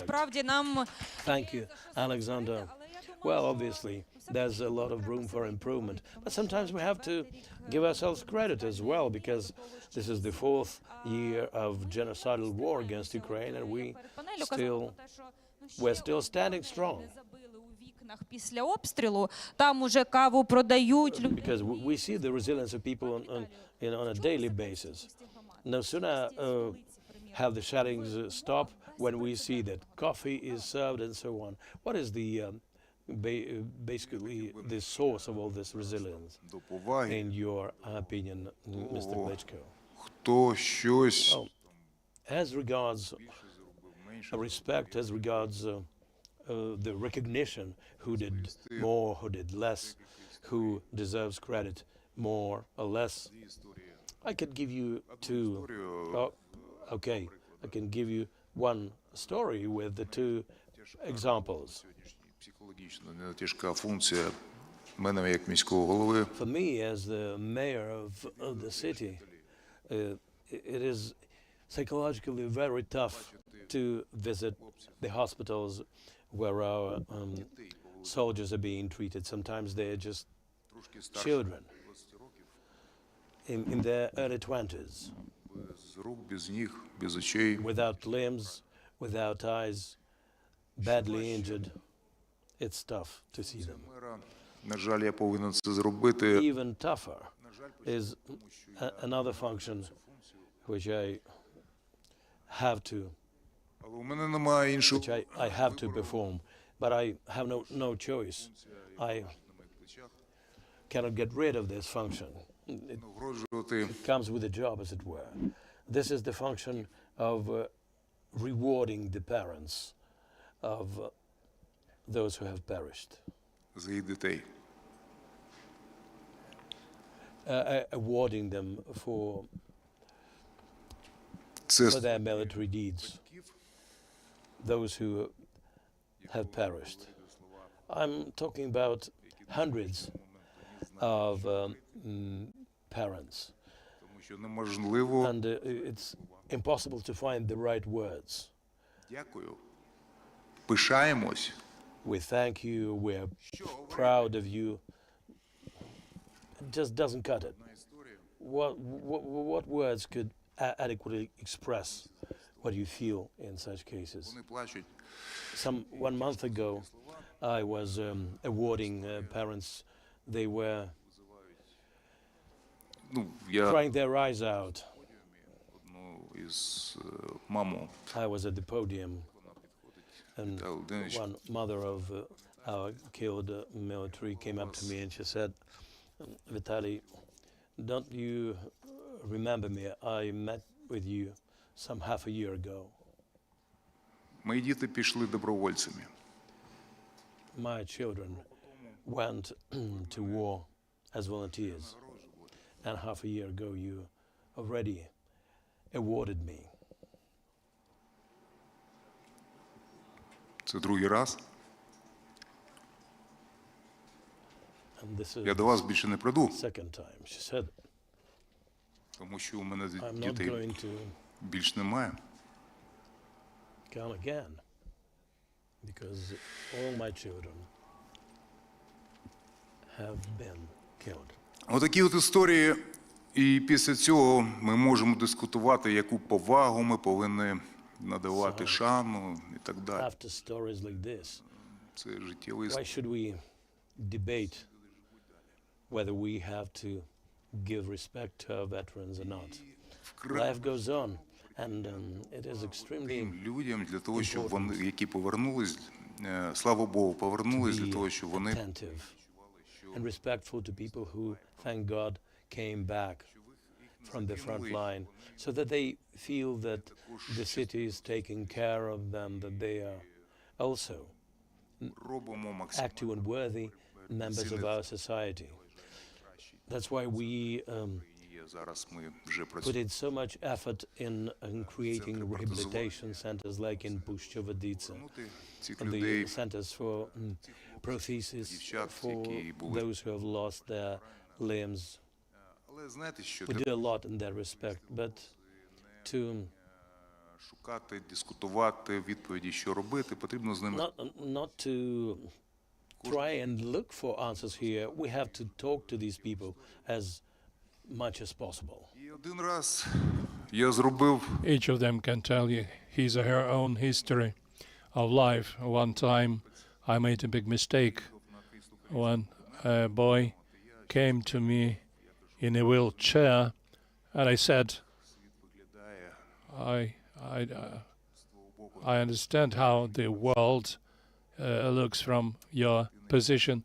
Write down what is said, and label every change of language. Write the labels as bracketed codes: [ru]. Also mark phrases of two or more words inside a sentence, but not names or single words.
[en] Thank you, Alexander. Well, obviously, there's a lot of room for improvement, but sometimes we have to give ourselves credit as well, because this is the 4th year of genocidal war against Ukraine, and we're still standing strong. [uk] Після обстрілу там уже каву продають. [en] Because we see the resilience of people on a daily basis. No sooner have the shellings stop, when we see that coffee is served and so on? What is the basically the source of all this resilience, in your opinion, Mr. Klitschko? [uk] Хто щось [en] Well, as regards respect, as regards the recognition, who did more, who did less, who deserves credit more or less, I could give you two. Oh, okay, I can give you one story with the two examples. [uk] психологічно тяжка функція мене як міського голови. [en] For me, as the mayor of the city, it is psychologically very tough to visit the hospitals where our soldiers are being treated. Sometimes they are just children in their early 20s, [uk] Без рук, без ніг, без очей. [en] without limbs, without eyes, badly injured. It's tough to see them. [uk] На жаль, я повинен це зробити. [en] Even tougher is another function which I have to, [uk] Але у мене немає іншого. [en] which I have to perform, but I have no choice. I cannot get rid of this function. It comes with the job, as it were. This is the function of rewarding the parents of those who have perished. [uk] За їх дітей. [en] Awarding them for their military deeds, those who have perished. I'm talking about hundreds of parents, [uk] Тому що неможливо. [en] and it's impossible to find the right words. [uk] Дякую. Пишаємось. [en] We thank you, we're proud of you. It just doesn't cut it. What words could adequately express what you feel in such cases? [uk] Вони плачуть. [en] 1 month ago, I was awarding parents. They were [uk] Ну, я [en] crying their eyes out. [uk] одну із маму. [en] I was at the podium, and one mother of our killed military came up to me and she said, Vitaly, don't you remember me? I met with you some half a year ago. [uk] Мої діти пішли добровольцями. [en] My children went to war as volunteers, and half a year ago you already awarded me. [uk] Це другий раз. [en] And this is [uk] Я до вас більше не прийду, [en] second time. She said, [uk] тому що у мене [en] I'm not [uk] дітей [en] going to [uk] більш немає. [en] come again, because all my children have been killed. [uk] Отакі от історії, і після цього ми можемо дискутувати, яку повагу ми повинні надавати, шану і так далі. [en] After stories like this, [uk] Це життєвий [en] why should we debate whether we have to give respect to our veterans or not? Life goes on, and it is extremely [uk] людям для того, щоб вони, які повернулись, слава Богу, повернулись для того, щоб вони [en] attentive and respectful to people who, thank God, came back from the front line, so that they feel that the city is taking care of them, that they are also active and worthy members of our society. That's why we [uk] зараз ми вже [en] put [uk] працюємо. [en] in so much effort in creating rehabilitation centers like in Pushchovaditsa, and the centers for prosthesis for those who have lost their limbs. [uk] Але знаєте, що [en] We do a lot in that respect, but to [uk] шукати, дискутувати, відповіді, що робити, потрібно з ними. [en] not to try and look for answers here, we have to talk to these people as much as possible. [uk] І один раз я зробив [en] Each of them can tell you his or her own history of life. One time I made a big mistake when a boy came to me in a wheelchair and I said, I understand how the world looks from your position.